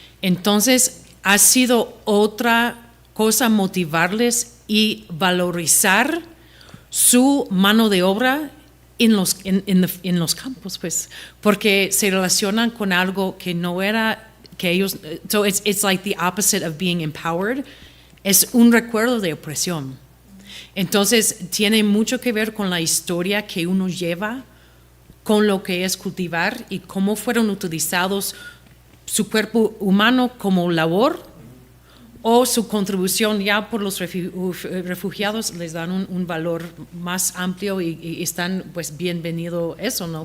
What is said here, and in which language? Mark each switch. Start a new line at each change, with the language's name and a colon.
Spanish: Entonces, ha sido otra cosa motivarles y valorizar su mano de obra en los campos, pues, porque se relacionan con algo que no era que ellos.
English: So it's like the opposite of being empowered.
Spanish: Es un recuerdo de opresión. Entonces tiene mucho que ver con la historia que uno lleva, con lo que es cultivar y cómo fueron utilizados su cuerpo humano como labor o su contribución ya por los refugiados les dan un valor más amplio y están pues bienvenido eso, ¿no?